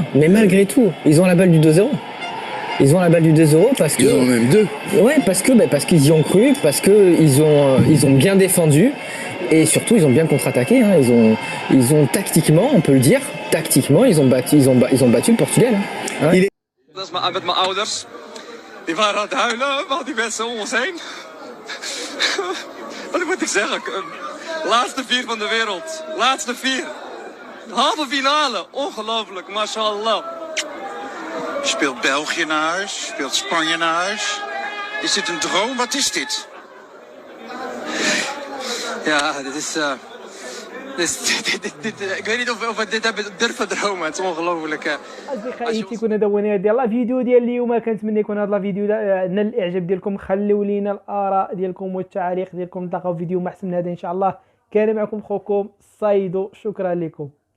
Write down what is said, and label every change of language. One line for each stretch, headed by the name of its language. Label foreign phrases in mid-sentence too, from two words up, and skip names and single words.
French: Mais malgré tout, ils ont la balle du 2-0. Ils ont la balle du 2-0 parce que. Ils en ont même deux. Ouais, parce qu'ils y ont cru, parce qu'ils ont bien défendu. Et surtout, ils ont bien contre-attaqué. Hein. Ils ont tactiquement, on peut le dire, tactiquement, ils ont battu le Portugal. Hein. Ouais.
Dutch: Dus met mijn ouders. Die waren aan het huilen, want die mensen om ons heen. Wat moet ik zeggen? Laatste 4 van de wereld. Laatste 4. Halve finale. Ongelooflijk, mashallah. Speelt België naar huis? Speelt Spanje naar huis? Is dit een droom? Wat is dit? Ja, dit is... ik weet niet of we dit hebben durven dromen. Het is ongelooflijk.
Arabic: اصدقائي تيكون هذا هو نهايه ديال
French: la vidéo
Arabic: ديال اليوم. كنتمنى يكون هذا
French: la vidéo
Arabic: نال الاعجاب ديالكم. خليو لينا الاراء ديالكم والتعاليق ديالكم. نتلاقاو في فيديو محسن من هذا ان شاء الله. كان معكم خوكم صايدو، شكرا لكم.